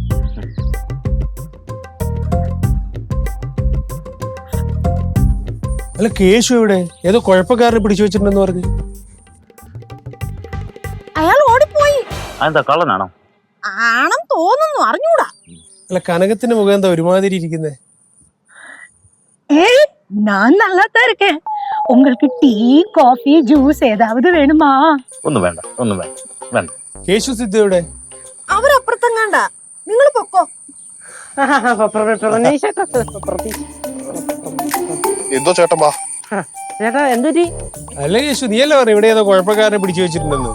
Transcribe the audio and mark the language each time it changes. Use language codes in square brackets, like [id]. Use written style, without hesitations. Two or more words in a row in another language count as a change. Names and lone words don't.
[ml] അല്ല കേശു എവിടെ? ഏതോ കുഴപ്പക്കാരനെ പിടിച്ചു വെച്ചിട്ടുണ്ടെന്ന് പറഞ്ഞു. അയാൾ ഓടിപ്പോയി. അതെന്താ കള്ളനാണോ? ആണെന്ന് തോന്നുന്നു, അറിഞ്ഞൂടാ. അല്ല കനകത്തിന്റെ മുഖം എന്താ ഒരുമാതിരി ഇരിക്കുന്നേ? [ta] ஏய் நான் நல்லா தான் இருக்கேன். உங்களுக்கு டீ காஃபி ஜூஸ் ஏதாவது வேணுமா? [ml] ഒന്നും വേണ്ട, ഒന്നും വേണ്ട, വേണ്ട. കേശു സിദ്ധു എവിടെ? അവരപ്പുറത്തെങ്ങാണ്ട. നിങ്ങൾ പൊക്കോ. എന്തോ ചേട്ടൻ ചേട്ടാ എന്തൊരു അല്ല കേശു നീയല്ലേ പറഞ്ഞു ഇവിടെ ഏതോ കുഴപ്പക്കാരനെ പിടിച്ചു വെച്ചിട്ടുണ്ടെന്ന്.